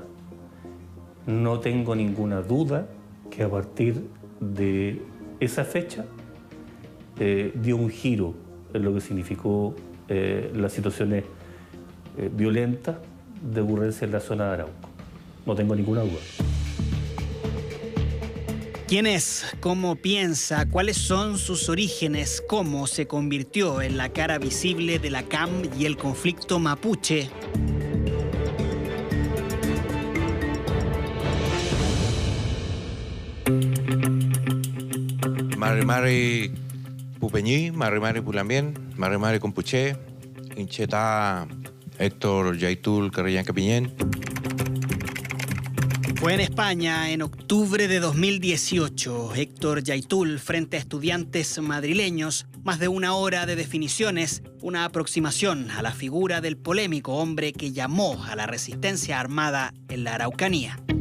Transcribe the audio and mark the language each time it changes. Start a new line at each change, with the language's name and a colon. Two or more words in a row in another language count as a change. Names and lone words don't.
Spanish: No tengo ninguna duda que a partir de esa fecha dio un giro en lo que significó las situaciones violentas de ocurrencia en la zona de Arauco. No tengo ninguna duda. ¿Quién es? ¿Cómo piensa? ¿Cuáles son sus orígenes? ¿Cómo se convirtió en la cara visible de la CAM y el conflicto mapuche?
Mapuche: Mari Mari Pupeñí, Mari Mari Pulambien, Mari Mari Compuché, Incheta Héctor Yaitul Carrillán Capiñén.
Spanish: Fue en España en octubre de 2018. Héctor Yaitul frente a estudiantes madrileños, más de una hora de definiciones, una aproximación a la figura del polémico hombre que llamó a la resistencia armada en la Araucanía.